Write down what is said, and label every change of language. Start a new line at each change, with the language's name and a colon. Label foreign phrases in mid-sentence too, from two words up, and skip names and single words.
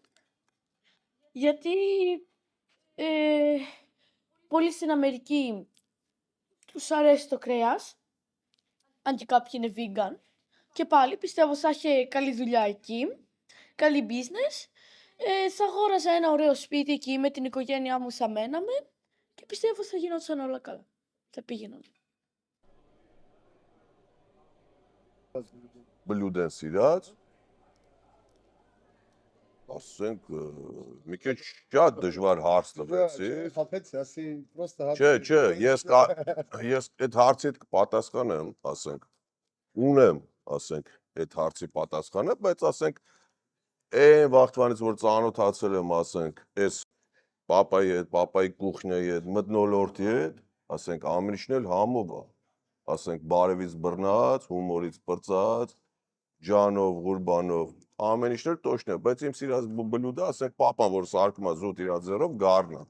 Greek: Γιατί πολλοί στην Αμερική τους αρέσει το κρέας, αν και κάποιοι είναι vegan. Και πάλι πιστεύω θα έχει καλή δουλειά εκεί, καλή business. Θα αγόραζα ένα ωραίο σπίτι εκεί με την οικογένειά μου θα μέναμε και πιστεύω θα γινόταν όλα καλά. Θα πήγαιναν.
Armenian: Բլյուդեն սիրած, ասենք, մի քիչ շատ դժվար հարց տվեցի։ Խափեցի, ասի պրոստը Չէ, ես այդ հարցիդ կպատասխանեմ, ասենք, ունեմ, ասենք, այդ հարցի պատասխանը, բայց ասենք, այն վաղտվանից, որ ծանոթացել եմ, ասենք, այս պապայի հետ, պապայի կուխնյայի հետ, մթնոլորտի հետ, ասենք, ամեն ինչն էլ համով է, ասենք, բարևից բռնած, հումորից պրծած, ջանով, ղուրբանով, ամեն ինչն էլ տոշն է, բայց իմ սիրած բլյուդը, ասենք, պապան, որ սարկում է զուտ իր ձեռով, գառն է։